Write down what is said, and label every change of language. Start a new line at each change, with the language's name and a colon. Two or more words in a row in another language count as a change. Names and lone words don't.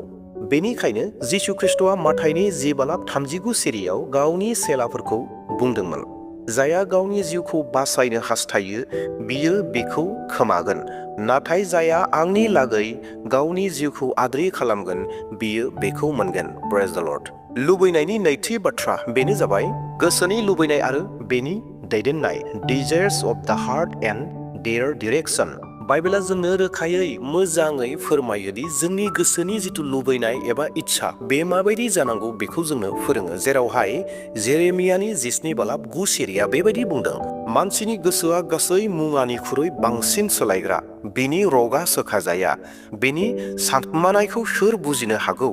Bodo: बेनिखायनो जिसु ख्रिस्ट'आ माथाइनि 10:39 सिरियाव गावनि चेलाफोरखौ बुंदोंमोन, जायहा गावनि जिउखौ बासायनो हास्थायो बियो बेखौ खोमागोन, नाथाय जायहा आंनि लागै गावनि जिउखौ आद्रि खालामगोन बियो बेखौ मोनगोन।
English: Praise the Lord.
Bodo: लुबैनायनि नैथि बाथ्रा बेनो जाबाय गोसोनि लुबैनाय आरो बेनि दैदेननाय।
English: Desires of the heart and their direction.
Bodo: बाइबेला जोंनो रोखायै मोजाङै फोरमायो दि जोंनि गोसोनि जिथु लुबैनाय एबा इच्छा, बे माबायदि जानांगौ बेखौ जोंनो फोरोङो। जेरावहाय जेरेमियानि 17:9 सिरिया बेबायदि बुंदों, मानसिनि गोसोआ गासै मुवानिख्रुइ बांसिन सोलायग्रा, बिनि रगा सोखाजाया, बिनि सानमानायखौ सोर बुजिनो हागौ।